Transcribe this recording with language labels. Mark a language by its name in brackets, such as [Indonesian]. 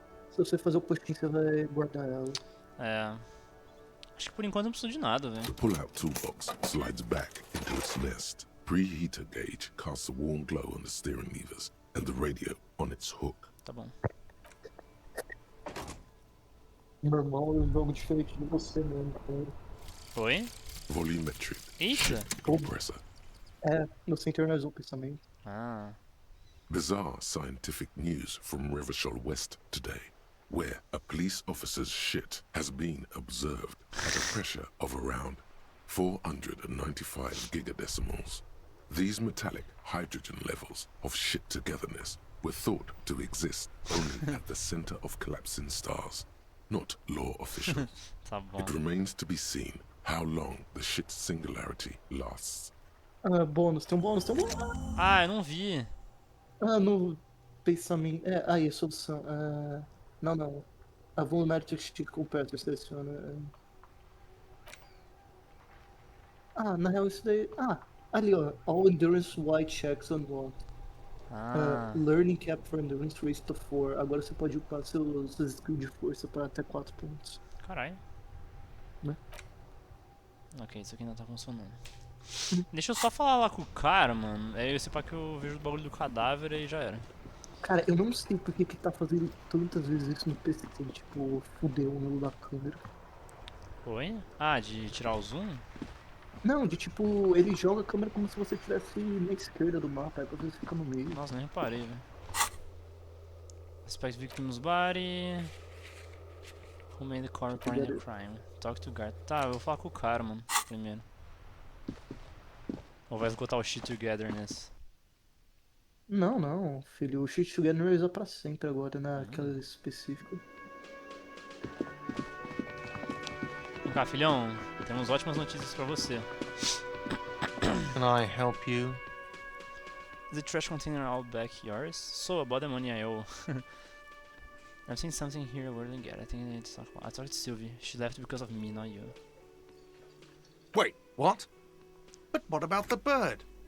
[Portuguese] Se você fazer o puxinho, você vai guardar ela. É. Acho que por enquanto não preciso de nada, [English] The [Portuguese] velho. [English] pull-out toolbox slides back into its nest. Preheater gauge casts a warm glow on the steering levers and the radio on its hook. [Portuguese] Tá bom. Normal é um jogo diferente de você mesmo, cara. Oi? [English] Volumetric [Portuguese] Eita! [English] compressor. [Portuguese] É, você internalizou o pensamento. Ah. [English] Bizarre scientific news from Revachol West today, where a police officer's shit has been observed at a pressure of around 495 gigadecimals. These metallic hydrogen levels of shit togetherness were thought to exist only at the center of collapsing stars, not law officials. [Portuguese] Tá bom. [English] It remains to be seen how long the shit singularity lasts. [Portuguese] Ah, bônus, tem um bônus, tem um bônus. Ah, eu não vi. Ah, no pensamento. É, aí, a solução. Não. A volumetric compressor seleciona. Ah, na real isso daí. Ah, ali ó. [English] All endurance white checks unlocked. Learning cap for endurance raised to 4. [Portuguese] Agora você pode upar seus skills de força para até 4 pontos. Caralho. Né? Ok, isso aqui ainda tá funcionando. Deixa eu só falar lá com o cara, mano. É esse pá que eu vejo o bagulho do cadáver e já era. Cara, eu não sei por que tá fazendo tantas vezes isso no PC. Tipo, fudeu o ângulo da câmera. Oi? Ah, de tirar o zoom? Não, de tipo, ele joga a câmera como se você estivesse na esquerda do mapa, aí você fica no meio. Nossa, nem reparei, velho. [English] Suspect victim's body. Who made the car reporting the crime? Talk to guard. [Portuguese] Tá, eu vou falar com o cara, mano, primeiro. Ou vai esgotar o shit togetherness? Não, filho, o Shit Together é pra sempre agora, naquela específica. Vem cá, filhão, temos ótimas notícias pra você. [English] Can I help you? Is the trash container out back yours? So, about the money I owe. I've seen something here I wouldn't get. I think I need to talk about. I talked to Sylvie. She left because of me, not you. Wait, what? But what about the bird?